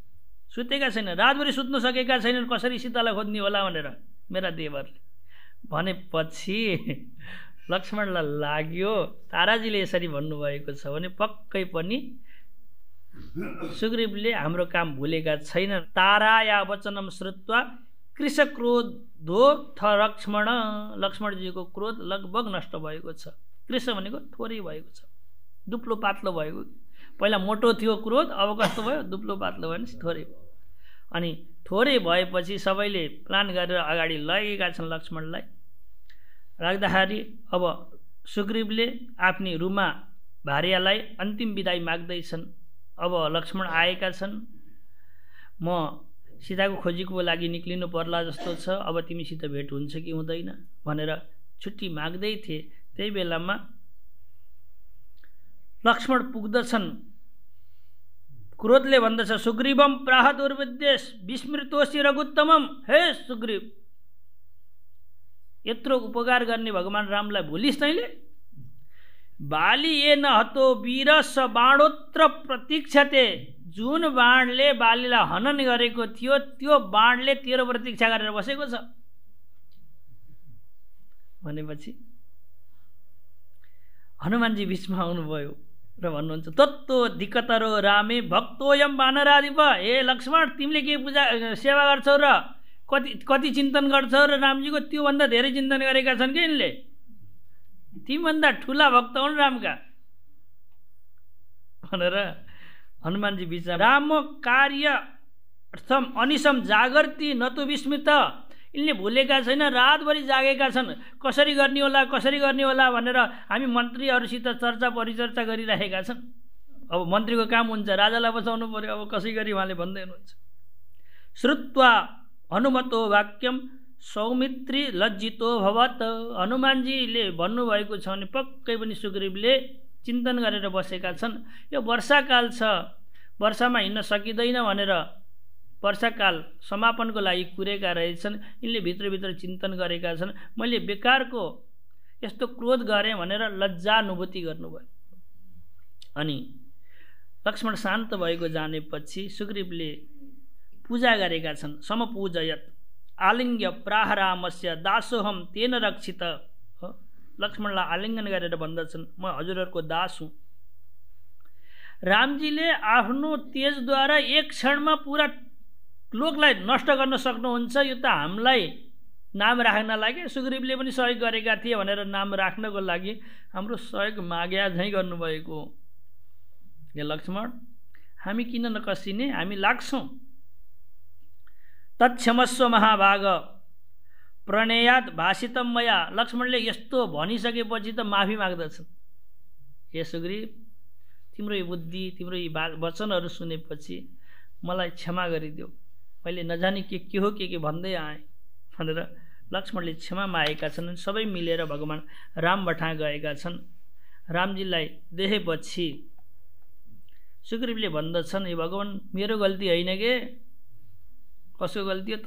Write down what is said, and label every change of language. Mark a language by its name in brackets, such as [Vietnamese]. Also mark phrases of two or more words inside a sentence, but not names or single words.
[Nepali] सुतेका छैनन्, रातभरि सुत्न सकेका छैनन्, कसरी सीतालाई खोज्ने होला भनेर मेरा देवरले भनेपछि लक्ष्मणलाई लाग्यो ताराजीले यसरी भन्नुभएको छ भने पक्कै पनि सुग्रीवले हाम्रो काम भुलेका छैनन्। [Sanskrit] ताराया वचनम श्रुत्वा कृशक्रोधो थ लक्ष्मण। [Nepali] लक्ष्मणजीको क्रोध लगभग नष्ट भएको छ। कृश भनेको थोरै भएको छ, दुप्लो पातलो भएको। पहिला मोटो थियो क्रोध, अब कस्तो भयो, दुप्लो पातलो भयो भने थोरै। अनि थोरै भएपछि सबैले प्लान गरेर अगाडि लगेका छन् लक्ष्मणलाई। राख्दाखेरि अब सुग्रीवले आफ्नी रुमा भार्यालाई अन्तिम बिदाई माग्दैछन्। अब लक्ष्मण आएका छन्, म सीताको खोजीको लागि निक्लिनु पर्ला जस्तो छ, अब तिमीसित भेट हुन्छ कि हुँदैन भनेर छुट्टी माग्दै थिए। त्यही बेलामा लक्ष्मण पुग्दछन् क्रोधले भन्दछ [Sanskrit] सुग्रीवम प्राह दुर्विद्येश विस्मृतोषि रघुत्तमम। [Nepali] हे सुग्रीव, यत्रो उपकार गर्ने भगवान रामलाई भुलिस् तैँले? [Sanskrit] बाली ए न हतो वीर स बाणोत्र प्रतीक्षते। [Nepali] जुन बाणले बालीलाई हनन गरेको थियो त्यो बाणले तेरो प्रतीक्षा गरेर बसेको छ भनेपछि हनुमानजी बिचमा आउनुभयो र भन्नुहुन्छ [Sanskrit] तत्तो दिक्कतरो रामे भक्तोयम वानराधिप। [Nepali] हे लक्ष्मण, तिमीले के पूजा सेवा गर्छौ र कति चिन्तन गर्छौ र रामजीको त्योभन्दा धेरै चिन्तन गरेका छन् कि यिनले। तिमीभन्दा ठुला भक्त हुन् रामका भनेर हनुमानजी बिचमा। [Sanskrit] राम कार्य अर्थम अनिशम जागर्ती नतु विस्मृत। [Nepali] यिनले भुलेका छैन, रातभरि जागेका छन्। कसरी गर्ने होला भनेर हामी मन्त्रीहरूसित चर्चा परिचर्चा गरिरहेका छन्। अब मन्त्रीको काम हुन्छ, राजालाई बचाउनु पर्यो। अब कसै गरी उहाँले भन्दै हुनुहुन्छ। [Sanskrit] श्रुत्वा हनुमतो वाक्यम सौमित्री लज्जितो भवत। [Nepali] हनुमानजीले भन्नुभएको छ भने पक्कै पनि सुग्रीवले चिन्तन गरेर बसेका छन्। यो वर्षाकाल छ, वर्षामा हिँड्न सकिँदैन भनेर वर्षाकाल समापनको लागि कुरेका रहेछन्। यिनले भित्रभित्र चिन्तन गरेका छन्, मैले बेकारको यस्तो क्रोध गरेँ भनेर लज्जानुभूति गर्नुभयो। अनि लक्ष्मण शान्त भएको जानेपछि सुग्रीवले पूजा गरेका छन्। [Sanskrit] समपूजयत आलिङ्ग्य प्राह रामस्य दासोहम तेन रक्षित। [Nepali] लक्ष्मणलाई आलिङ्गन गरेर भन्दछन् म हजुरहरूको दास हुँ। रामजीले आफ्नो तेजद्वारा एक क्षणमा पुरा लोकलाई नष्ट गर्न सक्नुहुन्छ। यो त हामीलाई नाम राख्न लागि सुग्रीवले पनि सहयोग गरेका थिए भनेर नाम राख्नको लागि हाम्रो सहयोग माग्या झैँ गर्नुभएको। हे लक्ष्मण, हामी किन नकसिने, हामी लाग्छौँ। [Sanskrit] तत्क्षमस्व महाभाग प्रणयाद भाषितम मया। [Nepali] लक्ष्मणले यस्तो भनिसकेपछि त माफी माग्दछन्। हे सुग्रीव, तिम्रो यो बुद्धि, तिम्रो यी वचनहरू सुनेपछि मलाई क्षमा गरिदेऊ। मैले नजानी के हो के भन्दै आएँ भनेर लक्ष्मणले क्षमा मागेका छन्। सबै मिलेर भगवान राम बठा गएका छन्। रामजीलाई देखेपछि सुग्रीवले भन्दछन् हे भगवान, मेरो गल्ती होइन के, कसको गल्ती हो?